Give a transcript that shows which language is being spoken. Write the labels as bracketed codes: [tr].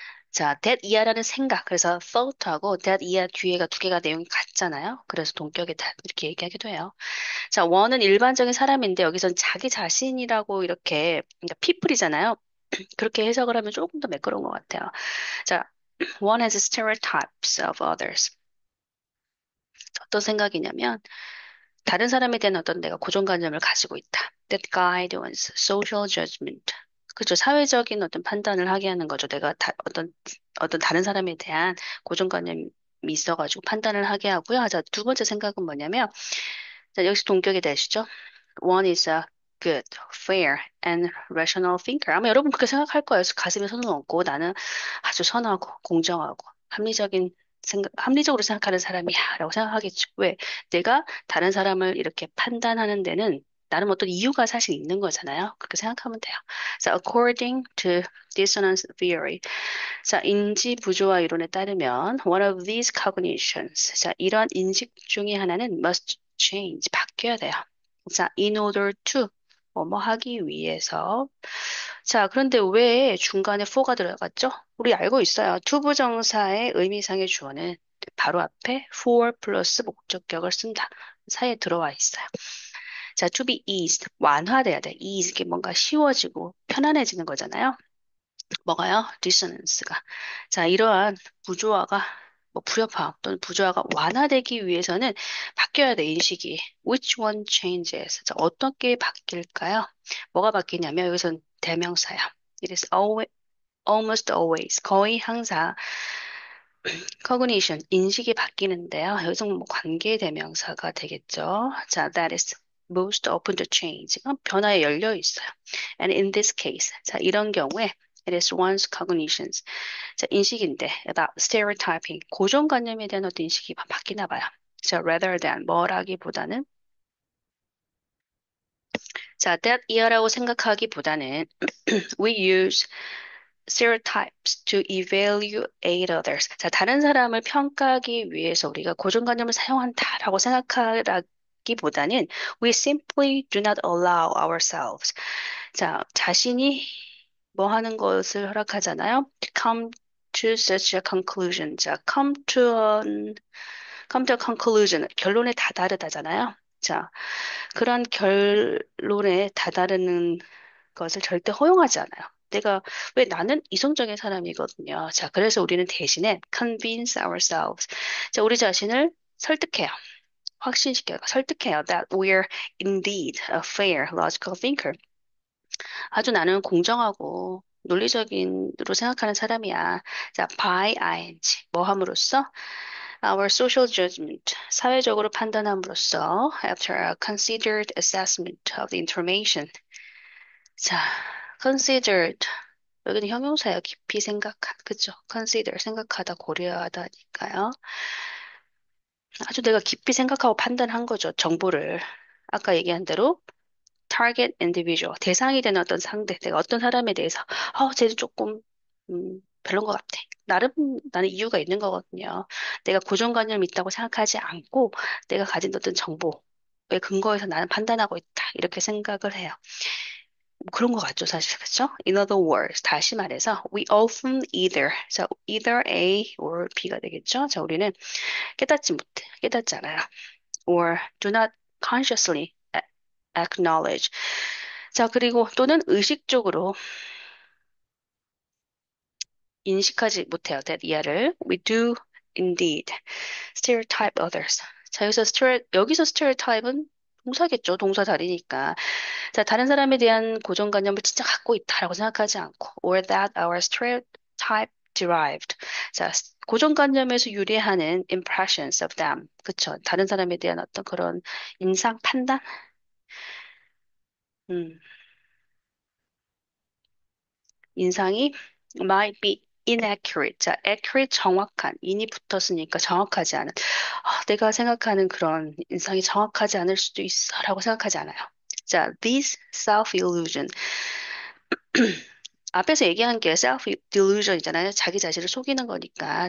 [ko] 자, that 이하라는 생각. 그래서 thought하고 that 이하 뒤에가 두 개가 내용이 같잖아요. 그래서 동격이다 이렇게 얘기하기도 해요. 자, 원은 일반적인 사람인데 여기선 자기 자신이라고 이렇게 그러니까 people이잖아요. 그렇게 해석을 하면 조금 더 매끄러운 것 같아요. [en] 자, one has stereotypes of others. [ko] 어떤 생각이냐면 다른 사람에 대한 어떤 내가 고정관념을 가지고 있다. [en] That guide one's social judgment. [ko] 그죠? 사회적인 어떤 판단을 하게 하는 거죠. 내가 어떤 다른 사람에 대한 고정관념이 있어가지고 판단을 하게 하고요. 자, 두 번째 생각은 뭐냐면, 자, 역시 동격이 되시죠? [en] One is a good, fair, and rational thinker. [ko] 아마 여러분 그렇게 생각할 거예요. 가슴에 손을 얹고 나는 아주 선하고 공정하고 합리적으로 생각하는 사람이야라고 생각하겠죠. 왜? 내가 다른 사람을 이렇게 판단하는 데는 나름 어떤 이유가 사실 있는 거잖아요. 그렇게 생각하면 돼요. [en] 자, according to dissonance theory. [ko] 자, 인지 부조화 이론에 따르면 [en] one of these cognitions. [ko] 자, 이러한 인식 중에 하나는 [en] must change. [ko] 바뀌어야 돼요. 자, [en] in order to [ko] 뭐뭐 하기 위해서. 자, 그런데 왜 중간에 for가 들어갔죠? 우리 알고 있어요. 투부정사의 의미상의 주어는 바로 앞에 for 플러스 목적격을 쓴다. 사이에 들어와 있어요. 자, [en] to be eased, [ko] 완화돼야 돼. ease, 이게 뭔가 쉬워지고 편안해지는 거잖아요. 뭐가요? dissonance가. 자, 이러한 부조화가 불협화음 또는 부조화가 완화되기 위해서는 바뀌어야 돼, 인식이. [en] Which one changes? [ko] 자, 어떻게 바뀔까요? 뭐가 바뀌냐면 여기선 대명사야. [en] It is almost always, [ko] 거의 항상 [en] cognition, [ko] 인식이 바뀌는데요. 여기서 뭐 관계 대명사가 되겠죠. [en] 자, that is most open to change. [ko] 변화에 열려 있어요. [en] And in this case, 자, [ko] 이런 경우에 [en] it is one's cognitions. [ko] 자, 인식인데 [en] about stereotyping, [ko] 고정관념에 대한 어떤 인식이 바뀌나 봐요. [en] 자, rather than [ko] 뭐라기보다는 [en] 자, that [ko] 이하라고 생각하기보다는 [en] we use stereotypes to evaluate others. [ko] 자, 다른 사람을 평가하기 위해서 우리가 고정관념을 사용한다라고 생각하기보다는 [en] we simply do not allow ourselves. [ko] 자, 자신이 뭐 하는 것을 허락하잖아요. [en] To come to such a conclusion. 자, come to a conclusion. [ko] 결론에 다다르다잖아요. 자, 그런 결론에 다다르는 것을 절대 허용하지 않아요. 왜 나는 이성적인 사람이거든요. 자, 그래서 우리는 대신에 [en] convince ourselves. [ko] 자, 우리 자신을 설득해요. 확신시켜요. 설득해요. [en] That we're indeed a fair, logical thinker. [ko] 아주 나는 공정하고 논리적인으로 생각하는 사람이야. [en] 자, by ing. [ko] 뭐 함으로써? [en] Our social judgment. [ko] 사회적으로 판단함으로써 [en] after a considered assessment of the information. [ko] 자, considered. 여기는 형용사예요. 깊이 생각한. 그죠? consider. 생각하다, 고려하다니까요. 아주 내가 깊이 생각하고 판단한 거죠. 정보를. 아까 얘기한 대로 [en] target individual. [ko] 대상이 되는 어떤 상대. 내가 어떤 사람에 대해서, 쟤도 조금, 별론 것 같아. 나름 나는 이유가 있는 거거든요. 내가 고정관념이 있다고 생각하지 않고 내가 가진 어떤 정보에 근거해서 나는 판단하고 있다. 이렇게 생각을 해요. 뭐 그런 것 같죠, 사실. 그렇죠? [en] In other words, [ko] 다시 말해서 [en] we often either, 자, either A or B가 되겠죠? [ko] 자, 우리는 깨닫지 않아요. [en] or do not consciously acknowledge. [ko] 자, 그리고 또는 의식적으로 인식하지 못해요. that 이하를. [en] We do indeed stereotype others. [ko] 자, 여기서 stereotype은 동사겠죠. 동사 다리니까. 자, 다른 사람에 대한 고정관념을 진짜 갖고 있다라고 생각하지 않고, [en] or that our stereotype derived. [ko] 자, 고정관념에서 유래하는 [en] impressions of them. [ko] 그쵸. 다른 사람에 대한 어떤 그런 인상, 판단? 음, 인상이 [en] might be inaccurate. [ko] 자, accurate 정확한. in이 붙었으니까 정확하지 않은. 내가 생각하는 그런 인상이 정확하지 않을 수도 있어 라고 생각하지 않아요. [en] 자, this self-illusion. [ko] 앞에서 얘기한 게 self-delusion이잖아요. 자기 자신을 속이는 거니까.